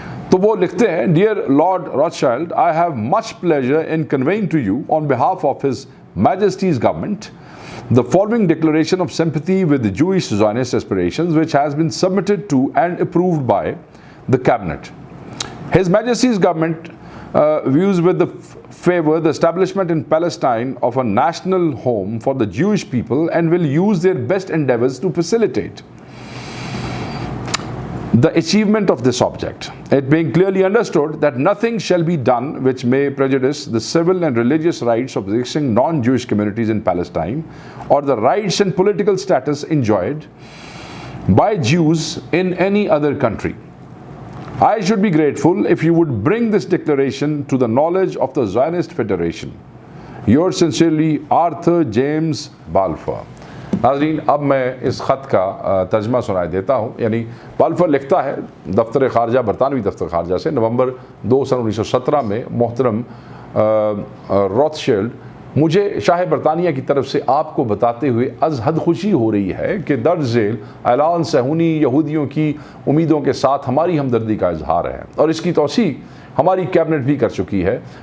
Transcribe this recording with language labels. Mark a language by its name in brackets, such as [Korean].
[Urdu] تو وہ لکھتے ہیں: [English] Dear Lord Rothschild, I have much pleasure in conveying to you on behalf of his Majesty's government the following declaration of sympathy with the Jewish Zionist aspirations, which has been submitted to and approved by the cabinet. His Majesty's government views with the favor the establishment in Palestine of a national home for the Jewish people and will use their best endeavors to facilitate the achievement of this object, it being clearly understood that nothing shall be done which may prejudice the civil and religious rights of the existing non-Jewish communities in Palestine or the rights and political status enjoyed by Jews in any other country. I should be grateful if you would bring this declaration to the knowledge of the Zionist Federation. Yours sincerely, Arthur James Balfour. [Urdu] ناظرین، اب میں اس خط کا ترجمہ سنائی دیتا ہوں. یعنی بالفور لکھتا ہے دفتر خارجہ، برطانوی دفتر خارجہ سے، نومبر 2 سن 1917 میں. محترم روتھشیلڈ، مجھے شاہ برطانیہ کی طرف سے آپ کو بتاتے ہوئے از حد خوشی ہو رہی ہے کہ درج ذیل اعلان صہیونی یہودیوں کی امیدوں کے ساتھ ہماری ہمدردی کا اظہار ہے، اور اس کی توثیق ہماری کیبنٹ بھی کر چکی ہے.